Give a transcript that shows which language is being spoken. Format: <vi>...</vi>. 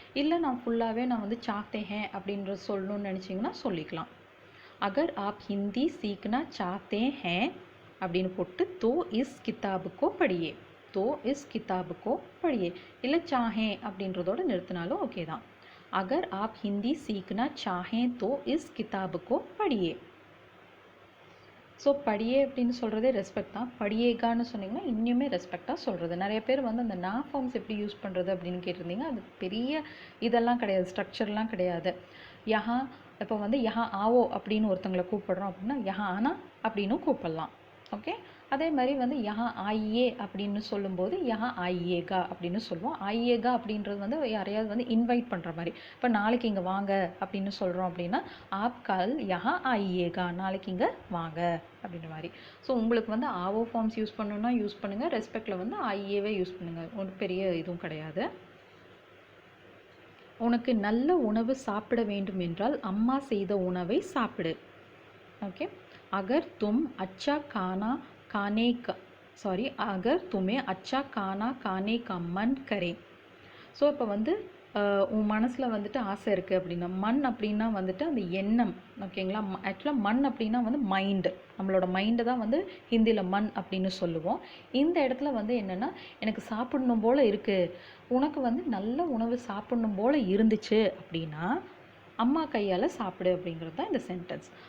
<ta>இல்லை நான் ஃபுல்லாகவே நான் வந்து சாஹ்தே ஹே அப்படின்ற சொல்லணும்னு நினச்சிங்கன்னா சொல்லிக்கலாம். அகர் ஆப் ஹிந்தி சீக்னா சாஹ்தே ஹே அப்படின்னு போட்டு தோ இஸ் கிதாபுக்கோ படியே,</ta> <hi>तो इस किताब को पढ़िए</hi> <ta>இல்லை चाहें அப்படின்றதோட நிறுத்தினாலும் ஓகே தான்.</ta> <hi>अगर आप हिंदी सीखना चाहें तो इस किताब को पढ़िए.</hi> <ta>ஸோ படியே அப்படின்னு சொல்கிறதே ரெஸ்பெக்ட் தான். படியேகான்னு சொன்னிங்கன்னா இன்னுமே ரெஸ்பெக்டாக சொல்கிறது. நிறைய பேர் வந்து அந்த நா ஃபார்ம்ஸ் எப்படி யூஸ் பண்ணுறது அப்படின்னு கேட்டிருந்தீங்க. அது பெரிய இதெல்லாம் கிடையாது, ஸ்ட்ரக்சர்லாம் கிடையாது. யஹா இப்போ வந்து யஹா ஆவோ அப்படின்னு ஒருத்தங்களை கூப்பிடுறோம் அப்படின்னா யஹா ஆனா அப்படின்னு கூப்பிடலாம். ஓகே, அதே மாதிரி வந்து யஹா ஆயியே அப்படின்னு சொல்லும்போது யஹா ஆயியேகா அப்படின்னு சொல்லுவோம். ஆயியேகா அப்படின்றது வந்து யாரையாவது வந்து இன்வைட் பண்ணுற மாதிரி. இப்போ நாளைக்கு இங்கே வாங்க அப்படின்னு சொல்கிறோம் அப்படின்னா ஆப் கல் யஹா ஆயியேகா, நாளைக்கு இங்கே வாங்க அப்படின்ற மாதிரி. ஸோ உங்களுக்கு வந்து ஆவோ ஃபார்ம்ஸ் யூஸ் பண்ணணுன்னா யூஸ் பண்ணுங்கள். ரெஸ்பெக்டில் வந்து ஆயியேவே யூஸ் பண்ணுங்கள், ஒன்றும் பெரிய இதுவும் கிடையாது. உனக்கு நல்ல உணவு சாப்பிட வேண்டும் என்றால் அம்மா செய்த உணவை சாப்பிடு.</ta> <hi>ओके, अगर तुम अच्छा खाना खाने का अगर तुम्हें अच्छा खाना खाने का मन करे.</hi> <ta>ஸோ இப்போ வந்து உன் மனசில் வந்துட்டு ஆசை இருக்குது அப்படின்னா, மண் அப்படின்னா வந்துட்டு அந்த எண்ணம். ஓகேங்களா, ஆக்சுவலாக மண் அப்படின்னா வந்து மைண்டு, நம்மளோட மைண்டு தான் வந்து ஹிந்தியில் மண் அப்படின்னு சொல்லுவோம். இந்த இடத்துல வந்து என்னென்னா, எனக்கு சாப்பிடணும் போல் இருக்குது, உனக்கு வந்து நல்ல உணவு சாப்பிடணும் போல் இருந்துச்சு அப்படின்னா அம்மா கையால் சாப்பிடு அப்படிங்கிறது தான் இந்த சென்டென்ஸ்.</ta>